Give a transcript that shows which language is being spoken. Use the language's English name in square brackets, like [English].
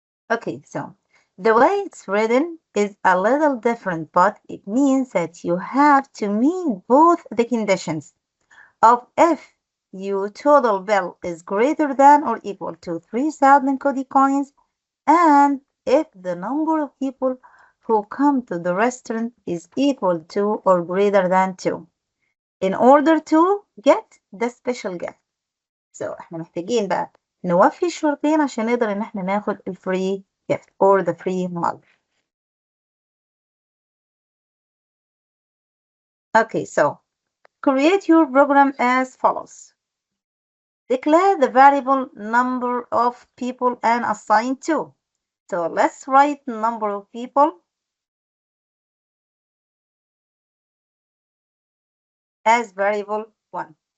[English] Okay, so the way it's written is a little different, but it means that you have to meet both the conditions of if your total bill is greater than or equal to 3,000 Cody coins and if the number of people who come to the restaurant is equal to or greater than 2 in order to get the special gift. [Arabic] So احنا محتاجين بقى نوفي الشرطين عشان نقدر ان احنا ناخد الفري gift [English] or the free mug. Okay, so create your program as follows. Declare the variable number of people and assign 2. So let's write number of people as variable 1.